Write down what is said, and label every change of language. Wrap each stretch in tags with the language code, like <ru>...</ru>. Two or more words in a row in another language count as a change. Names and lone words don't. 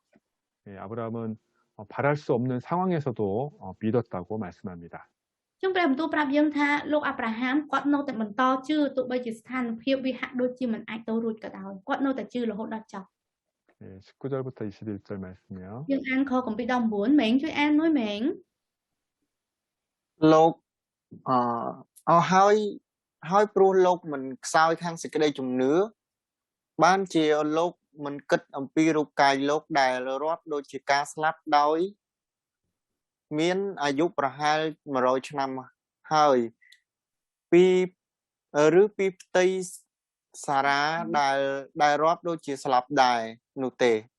<ko>예, 아브라함은 바랄 수 없는 상황에서도 믿었다고 말씀합니다.</ko> <km>អញ្ចឹងព្រះបន្ទូលប្រាប់យើងថាលោកអាប់រ៉ាហាំគាត់នៅតែបន្តជឿទោះបីជាស្ថានភាពវាហាក់ដូចជាមិនអាចទៅរួចក៏ដោយគាត់នៅតែជឿរហូតដល់ចប់</km> <ko>예, 19절부터 21절 말씀이요.</ko> <km>យើងអានខកំពី19មែងជួយអានមួយមែង លោកហើយព្រោះលោកមិនខ្សោយខាងសេចក្តីជំនឿបានជាលោកមិនគិតអំពីរូបកាយលោកដែលរាប់ដូចជាការស្លាប់ដោយមានអាយុប្រហែល100ឆ្នាំហើយពីផ្ទៃសារ៉ាដែលរាប់ដូចជាស្លាប់ដែរនោះទេ</km>